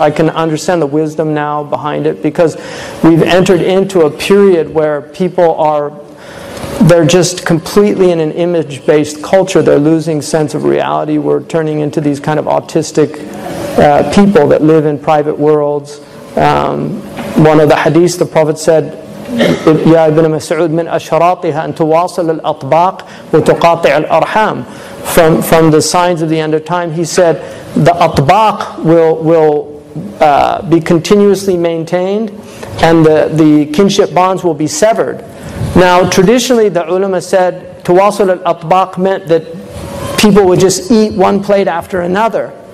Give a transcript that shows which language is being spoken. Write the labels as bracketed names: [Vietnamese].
[English] I can understand the wisdom now behind it because we've entered into a period where people they're just completely in an image-based culture. They're losing sense of reality. We're turning into these kind of autistic people that live in private worlds. One of the hadiths, the Prophet said, [Arabic] يا ابن مسعود من أشراطها أن تواصل الأطباق وتقاطع الأرحام. [English] From the signs of the end of time, he said, the atbaq will be continuously maintained, and the kinship bonds will be severed. Now, traditionally, the ulama said, tawasul al-atbaq meant that people would just eat one plate after another.